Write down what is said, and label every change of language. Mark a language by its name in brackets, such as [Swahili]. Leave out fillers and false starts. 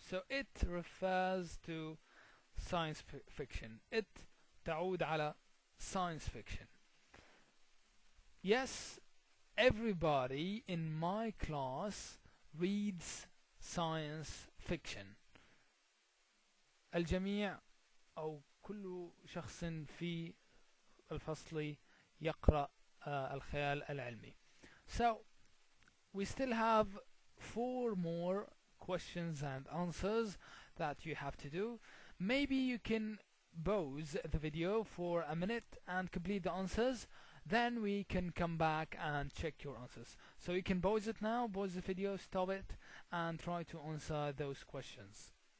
[English] So it refers to science fiction. It [Arabic] تعود على [English] science fiction. Yes, everybody in my class reads science fiction. [Arabic] الجميع أو كل شخص في الفصل يقرأ الخيال العلمي. [English] So we still have 4 more questions and answers that you have to do. Maybe you can pause the video for a minute and complete the answers. Then we can come back and check your answers. So you can pause it now, pause the video, stop it, and try to answer those questions.